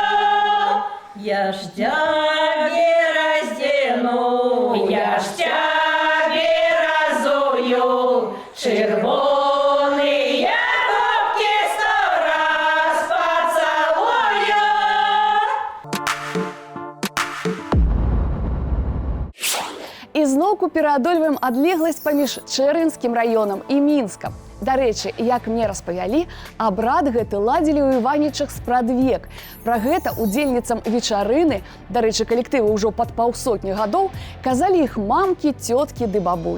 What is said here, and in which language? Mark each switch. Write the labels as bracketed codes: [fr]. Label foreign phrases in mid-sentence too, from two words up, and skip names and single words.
[uk] Я ж тебе раздену, я ж тебе разую. Червоний губки 100 раз поцілую. [be] І зноўку пераадольваем адлегласць паміж Чэрвеньскім раёнам і Мінскам. Дарэчы, як мне распавялі, абрад гэты ладзілі ў Іванічах спрадвек. Пра гэта удзельніцам вечарыны, дарэчы, калектывы ўжо пад паўсотні гадоў, казалі іх мамкі, цёткі ды бабулі.